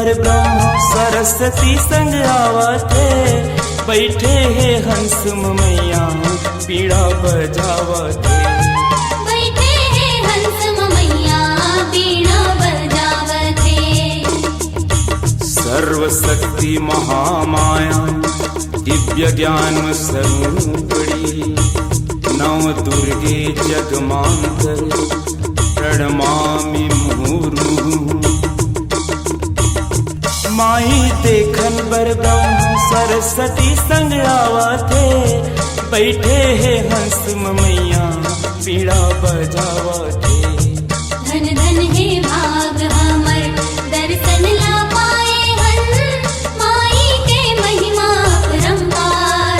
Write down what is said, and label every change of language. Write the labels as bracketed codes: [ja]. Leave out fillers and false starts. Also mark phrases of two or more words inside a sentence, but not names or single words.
[hne] ब्रह्मा सरस्वती संग आवते, बैठे हे हंस मैया पीड़ा बजावते। बैठे हे हंस मैया बीणा बजावते। [sa] सर्वशक्ति महामाया दिव्य ज्ञान स्वरूपिणी, नव दुर्गे जगमांतर प्रणमामि मुहुर्मुहुः। [hne] माई देखन बर ब्रह्म सरस्वती संग आवते, बैठे हे हंस मैया पीड़ा बजावते। धन धन हे भाग हमर दर्शन ला पाए हन, माई के महिमा परम्पार।